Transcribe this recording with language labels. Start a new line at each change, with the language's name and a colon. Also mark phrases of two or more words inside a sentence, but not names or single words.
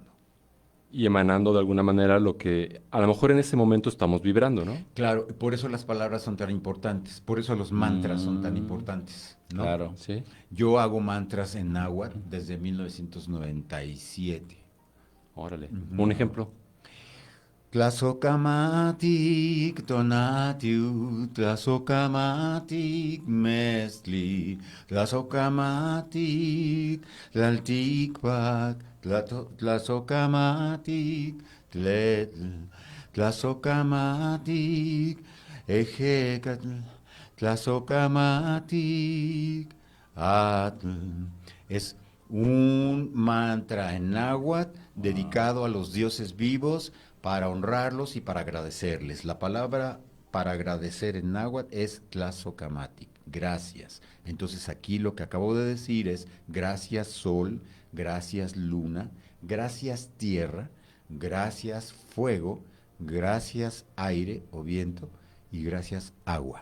Spanish: Y emanando de alguna manera lo que a lo mejor en ese momento estamos vibrando, ¿no? Claro, por eso las palabras son tan importantes, por eso los mantras son tan Mm, importantes, ¿no? Claro. Sí. Yo hago mantras en náhuatl desde 1997. Órale. Ujú. Un ejemplo.
Nahuatl languages: Tlazocamatic tonatiu, tlazocamatic mestli, tlazocamatic tlalticpac, tlazocamatic tletl, tlazocamatic ejecatl, tlazocamatic atl.
Spanish: Es un mantra en náhuatl dedicado a los dioses vivos para honrarlos y para agradecerles. La palabra para agradecer en náhuatl es tlazocamatic, gracias. Entonces aquí lo que acabo de decir es gracias sol, gracias luna, gracias tierra, gracias fuego, gracias aire o viento y gracias agua.